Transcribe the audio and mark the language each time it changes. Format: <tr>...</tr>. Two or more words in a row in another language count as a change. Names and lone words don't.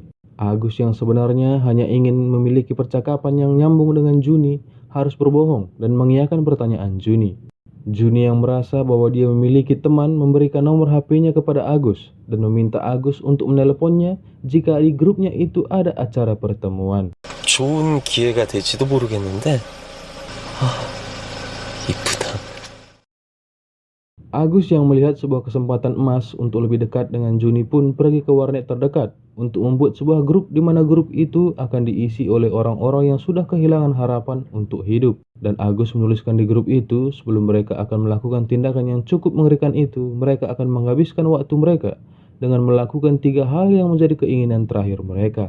<id>Agus yang sebenarnya hanya ingin memiliki percakapan yang nyambung dengan Juni harus berbohong dan mengiyakan pertanyaan Juni. Juni yang merasa bahwa dia memiliki teman memberikan nomor HP-nya kepada Agus dan meminta Agus untuk meneleponnya jika di grupnya itu ada acara pertemuan.</id> <ko>좋은 기회가 될지도 모르겠는데. 이쁘다.</ko> <id>Agus yang melihat sebuah kesempatan emas untuk lebih dekat dengan Juni pun pergi ke warnet terdekat untuk membuat sebuah grup di mana grup itu akan diisi oleh orang-orang yang sudah kehilangan harapan untuk hidup. Dan Agus menuliskan di grup itu sebelum mereka akan melakukan tindakan yang cukup mengerikan itu, mereka akan menghabiskan waktu mereka dengan melakukan 3 hal yang menjadi keinginan terakhir mereka.</id>